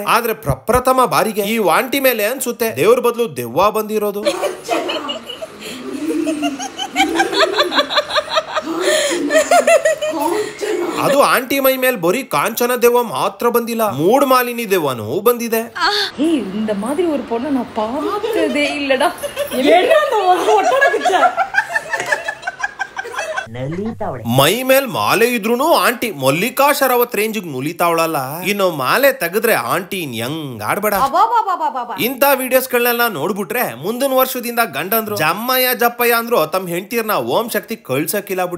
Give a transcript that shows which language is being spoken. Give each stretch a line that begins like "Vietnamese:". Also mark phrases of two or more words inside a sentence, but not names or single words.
Kannada: ಆದ್ರೆ ಪ್ರಪ್ರಥಮ ಬಾರಿಗೆ ಈ ವಾಂಟಿ ಮೇಲೆ ಅನ್ಸುತ್ತೆ ದೇವ್ರ ಬದಲು ದೆವ್ವ ಬಂದಿರೋದು. ಅದು ಆಂಟಿ ಮೈ ಮೇಲೆ ಬರೀ ಕಾಂಚನ ದೆವ್ವ ಮಾತ್ರ ಬಂದಿಲ್ಲ, ಮೂಡ್ ಮಾಲಿನಿ ದೆವ್ವನೂ ಬಂದಿದೆ.
Tamil: இந்த மாதிரி ஒரு பொண்ணை நான் பார்த்ததே இல்லடா.
Kannada: ಮೈ ಮೇಲ್ ಮಾಲೆ ಇದ್ರೂನು ಆಂಟಿ ಮಲ್ಲಿಕಾ ಶರಾವತ್ ರೇಂಜ್ ನುಲಿತಾವಳಲ್ಲ. ಇನ್ನು ಮಾಲೆ ತೆಗೆದ್ರೆ ಆಂಟಿ ಹೆಂಗ್ ಆಡ್ಬೇಡ. ಇಂತ ವಿಡಿಯೋಸ್ ಗಳನ್ನೆಲ್ಲ ನೋಡ್ಬಿಟ್ರೆ ಮುಂದಿನ ವರ್ಷದಿಂದ ಗಂಡಂದ್ರು ಜಮ್ಮಯ್ಯ ಅಂದ್ರು ತಮ್ಮ ಹೆಂಡತಿಯರ್ನ ಓಂ ಶಕ್ತಿ ಕಳ್ಸಕ್ಕಿಲ್ಲ ಬಿಡಿ.